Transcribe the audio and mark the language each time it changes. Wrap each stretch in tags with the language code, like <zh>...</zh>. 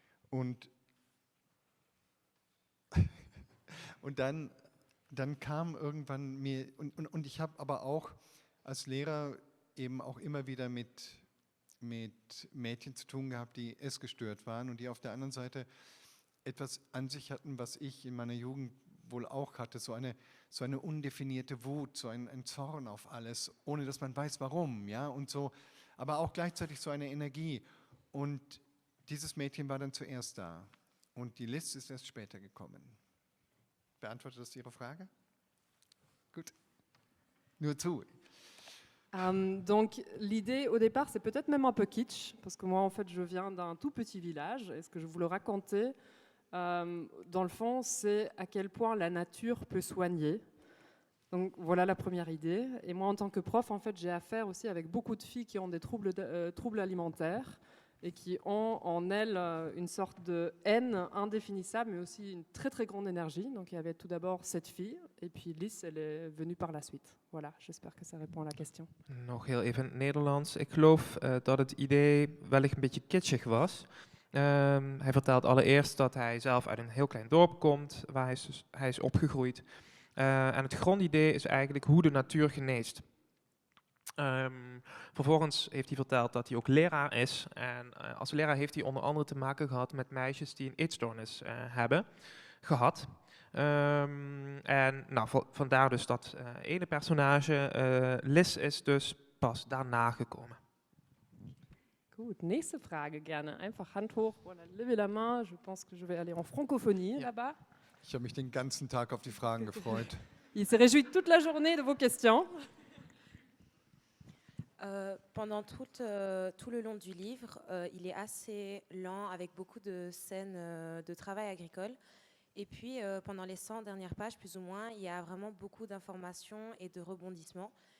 <de>Und dann kam irgendwann mir, und ich habe aber auch als Lehrer eben auch immer wieder mit Mädchen zu tun gehabt, die essgestört waren und die auf der anderen Seite etwas an sich hatten, was ich in meiner Jugend wohl auch hatte, so eine undefinierte Wut, so ein Zorn auf alles, ohne dass man weiß warum, ja, und so, aber auch gleichzeitig so eine Energie. Und dieses Mädchen war dann zuerst da und die Liz ist erst später gekommen. Beantwortet das Ihre Frage? Gut. Nur zu.</de> <fr>Donc l'idée au départ, c'est peut-être même un peu kitsch, parce que moi en fait je viens d'un tout petit village, et ce que je voulais raconter, dans le fond, c'est à quel point la nature peut soigner. Donc voilà la première idée. Et moi en tant que prof, en fait, j'ai affaire aussi avec beaucoup de filles qui ont des troubles alimentaires, et qui ont en elles une sorte de haine indéfinissable, mais aussi une très très grande énergie. Donc il y avait tout d'abord cette fille, et puis Liz, elle est venue par la suite. Voilà, j'espère que ça répond à la question.</fr> <nl>Nog heel even in het Nederlands. Ik geloof dat het idee wellicht een beetje kitschig was. Hij vertelt allereerst dat hij zelf uit een heel klein dorp komt, waar hij is opgegroeid. En het grondidee is eigenlijk hoe de natuur geneest. Vervolgens heeft hij verteld dat hij ook leraar is. En als leraar heeft hij onder andere te maken gehad met meisjes die een eetstoornis hebben gehad. En nou, vandaar dus dat ene personage, Liz, is dus pas daarna gekomen.</nl> <de>Gut, nächste Frage gerne. Einfach Hand hoch,</de> <fr>voilà, levez la main. Je pense que je vais aller en francophonie là-bas.</fr> <de>Ich habe mich den ganzen Tag auf die Fragen gefreut.</de> <fr>Il se réjouit toute la journée de vos questions. Pendant tout le long du livre, il est assez lent avec beaucoup de scènes de travail agricole. Et puis, pendant les 100 dernières pages, plus ou moins, il y a vraiment beaucoup d'informations et de rebondissements.</fr>